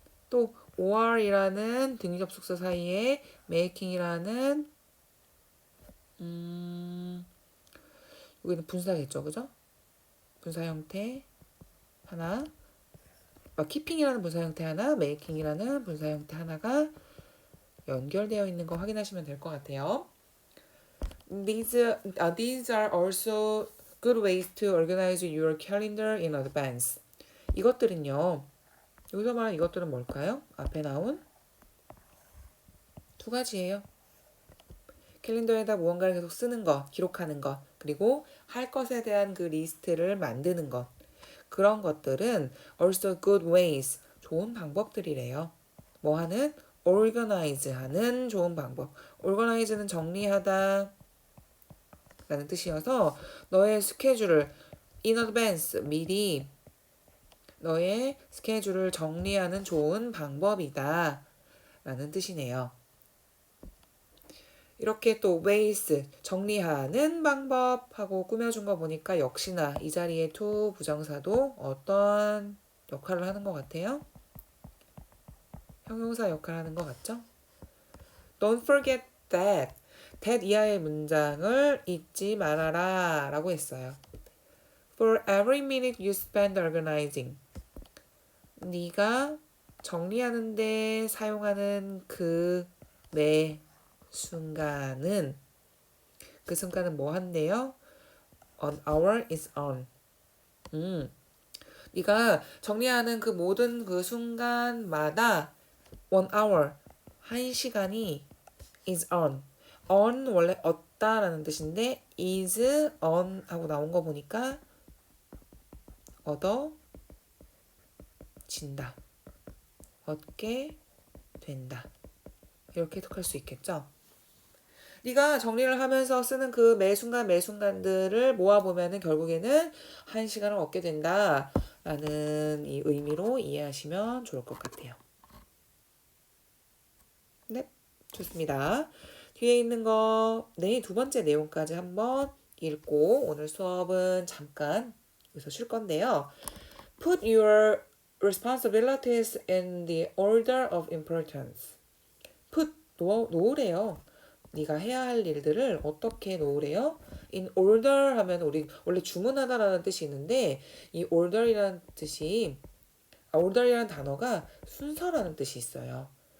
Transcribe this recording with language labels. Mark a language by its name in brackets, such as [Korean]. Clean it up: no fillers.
[Korean] 또 or이라는 등위접속사 사이에 making이라는 여기는 분사겠죠, 그죠? 분사 형태 하나, keeping이라는 분사 형태 하나, making이라는 분사 형태 하나가 연결되어 있는 거 확인하시면 될 것 같아요. [English] These are also good ways to organize your calendar in advance. [Korean] 이것들은요. 여기서 말하는 이것들은 뭘까요? 앞에 나온 두 가지예요. 캘린더에다 무언가를 계속 쓰는 거, 기록하는 거, 그리고 할 것에 대한 그 리스트를 만드는 것. 그런 것들은 [English] also good ways, [Korean] 좋은 방법들이래요. 뭐 하는? organize 하는 좋은 방법. organize는 정리하다 라는 뜻이어서 너의 스케줄을 [English] in advance, [Korean] 미리 너의 스케줄을 정리하는 좋은 방법이다 라는 뜻이네요. 이렇게 또 ways, 정리하는 방법하고 꾸며준 거 보니까 역시나 이 자리에 to 부정사도 어떤 역할을 하는 것 같아요? 형용사 역할을 하는 것 같죠? [English] Don't forget that. [Korean] that 이하의 문장을 잊지 말아라 라고 했어요. [English] For every minute you spend organizing. [Korean] 네가 정리하는 데 사용하는 그 매 순간은 그 순간은 뭐 한대요? [English] An hour is on. [Korean] 네가 정리하는 그 모든 그 순간마다 1 hour, 1시간이 [English] is on. [Korean] on 원래 얻다라는 뜻인데 is on 하고 나온 거 보니까 얻어진다. 얻게 된다. 이렇게 해석할 수 있겠죠? 네가 정리를 하면서 쓰는 그 매 순간들을 모아보면은 결국에는 1시간을 얻게 된다 라는 이 의미로 이해하시면 좋을 것 같아요. 네, 좋습니다. 뒤에 있는 거, 네, 두 번째 내용까지 한번 읽고 오늘 수업은 잠깐 여기서 쉴 건데요. [English] Put your responsibilities in the order of importance. [Korean] Put 놓으래요. 네가 해야 할 일들을 어떻게 놓으래요? [English] In order [Korean] 하면 우리 원래 주문하다라는 뜻이 있는데 이 order이라는 뜻이 order이라는 단어가 순서라는 뜻이 있어요.